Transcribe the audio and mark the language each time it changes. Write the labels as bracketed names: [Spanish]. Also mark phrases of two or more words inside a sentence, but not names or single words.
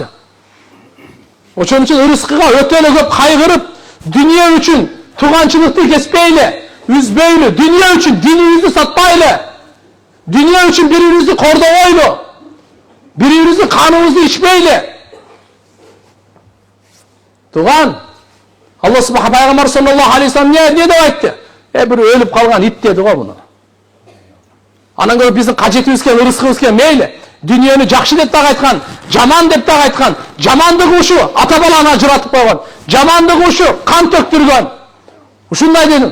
[Kyrgyz] Ошон үчүн ырыскыга өтө эле көп кайгырып, дүнүйө үчүн туганчылыкты кеспейле, үзбөйлү, дүнүйө үчүн динибизди сатпайлы. Дүнүйө үчүн бири-бирибизди кордобойлу. Бири-бирибиздин каныбызды ичпейле. Туган, Алла Субхана пайгамбар [Arabic] صلى الله عليه وسلم [Kyrgyz] не деп айтты? Бир өлүп калган ит деди го буну. Анан көрүп биздин кажетибизге, ырыскыбызга мейли. Дүнүйөнү жакшы деп дагы айткан, жаман деп дагы айткан. Жамандык ушу ата баланы ажыратып койгон. Жамандык ушу кан төктүргөн. Ушундай дедим.